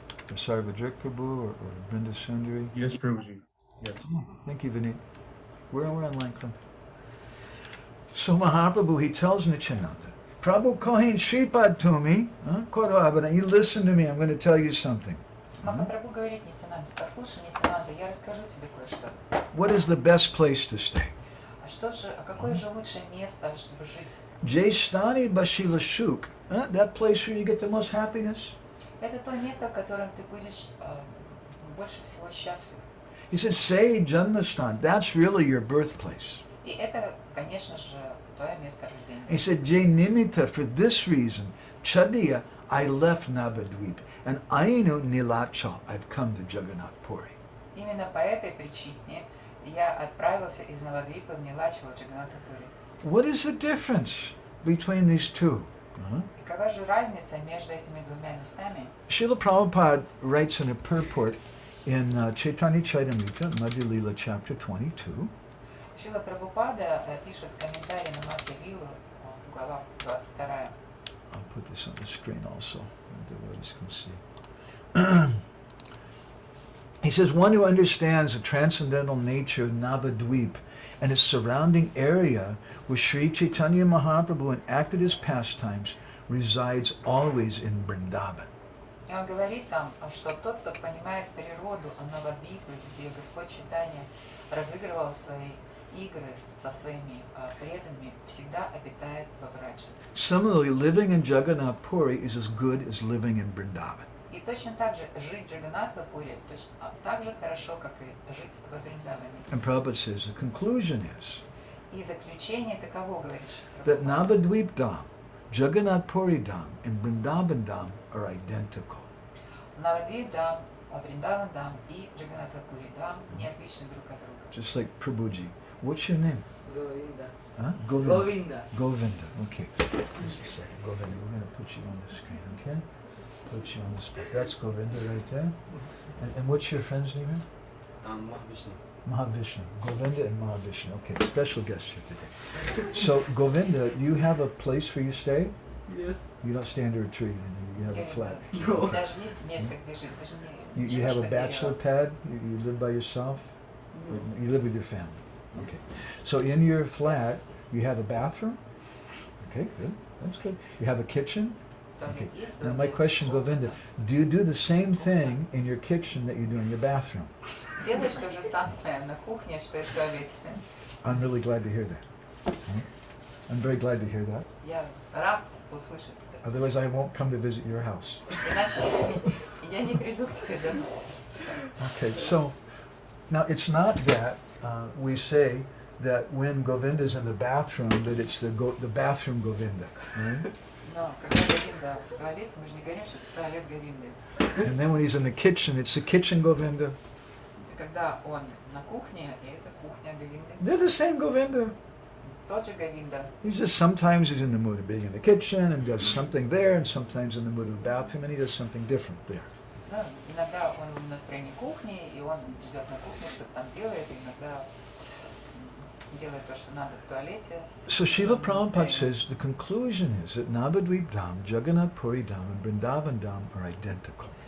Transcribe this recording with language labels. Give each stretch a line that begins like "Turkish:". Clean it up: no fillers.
English: Or Sarvadrik Prabhu or Brinda Sundari? Yes, Prabhuji. Yes. Thank you, Vinit. We're online, come. So Mahaprabhu, he tells Nityananda,
Bangla: Prabhu Kohen Shripad
English: to me, you listen to me, I'm going to tell you something.
Russian: Махапрабху говорит Нитянанде, послушай, Нитянанда, я расскажу тебе кое-что.
English: What is the best place to stay?
Russian: Какое же лучшее место, чтобы жить?
Bangla: Jaystani Bashila Shuk,
English: that place where you get the most happiness.
Russian: Это то место, в котором ты будешь больше всего счастлив.
English: He said, say Janmastan, that's really your birthplace.
Russian: И это, конечно же, твое место рождения.
English: He said, Jay Nimita, for this reason, Chadiya, I left Nabadweep, and
Bangla: Ainu Nilacha,
English: I've come to Jagannath Puri.
Russian: Именно по этой причине я отправился из Навадвипа в Нилачево, Джаганната Пури.
English: What is the difference between these two?
Russian: И какая же разница между этими двумя местами?
English: Srila Prabhupada writes in a purport in Chaitanya Charitamrita, Madhya Lila, chapter 22.
Russian: Шрила Прабхупада пишет комментарий на Мадхья Лилу, глава 22.
English: I'll put this on the screen also, the devotees can see. He says, one who understands the transcendental nature of Navadweep and its surrounding area where Sri Chaitanya Mahaprabhu enacted his pastimes resides always in Vrindavan.
Russian: И он говорит там, что тот, кто понимает природу Навадвипы, где Господь Чайтанья разыгрывал свои игры со своими преданными, всегда обитает во Враджа.
English: Similarly, living in Jagannath Puri is as good as living in Vrindavan.
Russian: И точно так же жить в Джаганнатха-Пури так же хорошо, как и жить во Вриндаване.
English: And Prabhupada says the conclusion is
Russian: И заключение таково, говорит
English: that
Russian: Прабхупада,
English: Navadweep Dham, Jagannath Puri Dham, and Vrindavan Dham are identical.
Russian: Навадвип Дам, Вриндаван Дам и Джаганнатха-Пури Дам не отличны друг от друга.
English: Just like Prabhuji. What's your name? Govinda. Huh? Govinda. Govinda. Govinda. Okay. Just a second. Govinda, we're going to put you on the screen, okay? Put you on the spot. That's Govinda right there. And what's your friend's name here? Mahavishnu. Mahavishnu. Govinda and Mahavishnu. Okay, special guest here today. So, Govinda, you have a place where you stay? Yes. You don't stay under a tree, you have a flat.
Russian: У тебя же есть место, где жить, ты же не
English: You have a
Russian: живешь под
English: bachelor
Russian: деревом.
English: pad? You live by yourself? Or you live with your family? Okay. So in your flat, you have a bathroom? Okay, good. That's good. You have a kitchen? Okay. Now my question, Govinda, do you do the same thing in your kitchen that you do in your bathroom?
Russian: Делаешь то же самое на кухне, что и в туалете.
English: I'm really glad to hear that. I'm very glad to hear that.
Russian: Я рад услышать это.
English: Otherwise I won't come to visit your house.
Russian: Иначе я не приду к тебе домой.
English: Okay, so now it's not that we say that when Govinda's in the bathroom that it's the bathroom Govinda, right?
Russian: Но когда Говинда в туалете, мы же не говорим, что это туалет Говинды.
English: And then when he's in the kitchen, it's the kitchen Govinda.
Russian: Это когда он на кухне, и это кухня Говинды.
English: They're the same Govinda.
Russian: Тот же Говинда.
English: He's just sometimes he's in the mood of being in the kitchen and does something there, and sometimes in the mood of the bathroom and he does something different there.
Russian: Да, иногда он в настроении кухни, и он идет на кухню, что-то там делает, и иногда делает то, что надо в туалете.
English: So Srila Prabhupada says the conclusion is that Navadvip Dham, Jagannath Puri Dham, and Vrindavan Dham are identical.